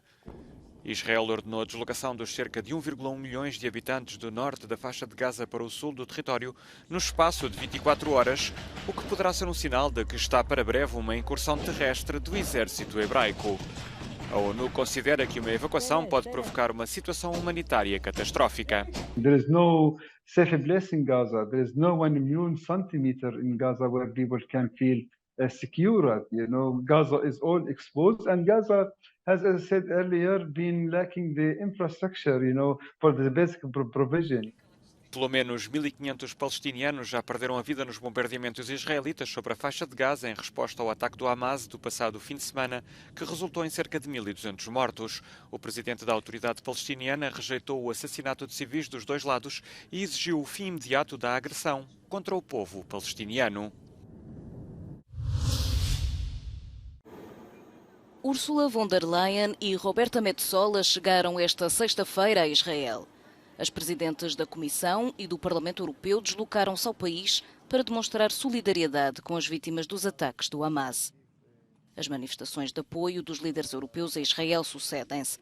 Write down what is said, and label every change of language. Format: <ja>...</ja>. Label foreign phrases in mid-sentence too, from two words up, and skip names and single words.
<pt>Israel ordenou a deslocação dos cerca de 1,1 milhões de habitantes do norte da faixa de Gaza para o sul do território no espaço de 24 horas, o que poderá ser um sinal de que está para breve uma incursão terrestre do exército hebraico. A ONU considera que uma evacuação pode provocar uma situação humanitária catastrófica.</pt> <en>There is no safe place in Gaza. There is no 1 million centimeter in Gaza where people can feel secure. Gaza is all exposed, and Gaza, as I said earlier, been lacking the infrastructure, for the basic provision.</en> <pt>Pelo menos 1.500 palestinianos já perderam a vida nos bombardeamentos israelitas sobre a faixa de Gaza em resposta ao ataque do Hamas do passado fim de semana, que resultou em cerca de 1.200 mortos. O presidente da autoridade palestiniana rejeitou o assassinato de civis dos dois lados e exigiu o fim imediato da agressão contra o povo palestiniano. Ursula von der Leyen e Roberta Metsola chegaram esta sexta-feira a Israel. As presidentes da Comissão e do Parlamento Europeu deslocaram-se ao país para demonstrar solidariedade com as vítimas dos ataques do Hamas. As manifestações de apoio dos líderes europeus a Israel sucedem-se.</pt>